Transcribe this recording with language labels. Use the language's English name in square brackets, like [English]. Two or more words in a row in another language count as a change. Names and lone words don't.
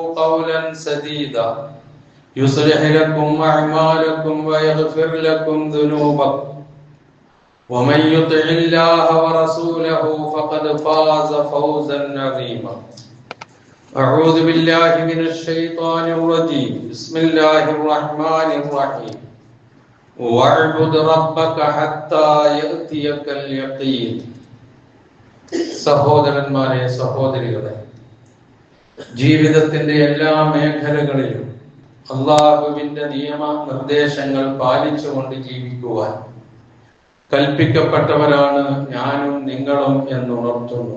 [Arabic] قولا سديدا يصلح لكم أعمالكم ويغفر لكم ذنوبكم ومن يطع الله ورسوله فقد فاز فوزا عظيما أعوذ بالله من الشيطان الرجيم بسم الله الرحمن الرحيم واعبد ربك حتى يأتيك اليقين [Malayalam] സഹോദരന്മാരെ സഹോദരികളെ, ജീവിതത്തിന്റെ എല്ലാ മേഖലകളിലും അള്ളാഹുവിന്റെ നിയമ നിർദ്ദേശങ്ങൾ പാലിച്ചുകൊണ്ട് ജീവിക്കുവാൻ കൽപ്പിക്കപ്പെട്ടവരാണ് ഞാനും നിങ്ങളും എന്നുണർത്തുന്നു.